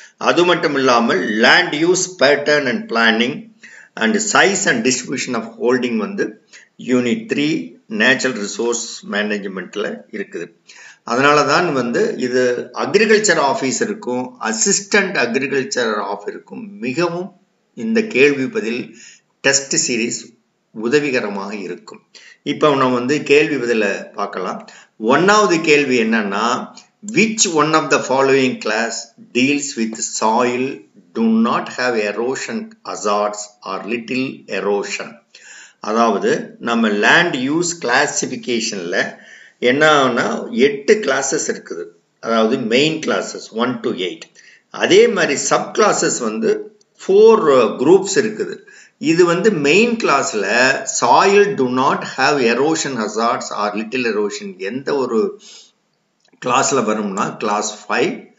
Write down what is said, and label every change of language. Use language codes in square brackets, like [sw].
[ta] அது மட்டும் இல்லாமல் [en] Land use pattern and planning and size and distribution of holding unit 3 natural resource மேனேஜ்மெண்ட்டில் இருக்குது. [ta] அதனால தான் இது அக்ரிகல்ச்சர் ஆஃபீஸருக்கும் அசிஸ்டன்ட் அக்ரிகல்ச்சர் ஆஃபீஸருக்கும் மிகவும் இந்த கேள்வி பதில் டெஸ்ட் சீரீஸ் உதவிகரமாக இருக்கும். இப்போ நம்ம கேள்வி பதிலை பார்க்கலாம். 1வது கேள்வி என்னன்னா, [en] which one of the following class deals with soil do not have erosion hazards or little erosion? [ta] அதாவது நம்ம லேண்ட் யூஸ் கிளாசிஃபிகேஷன்ல என்னன்னா 8 கிளாஸஸ் இருக்குது. அதாவது மெயின் கிளாஸஸ் 1 to 8. அதே மாதிரி சப் கிளாஸஸ் 4 குரூப்ஸ் இருக்குது. இது மெயின் கிளாஸ்ல [en] soil to not have erosion hazards are little erosion [ta] எந்த ஒரு கிளாஸ்ல வரும்னா கிளாஸ் 5.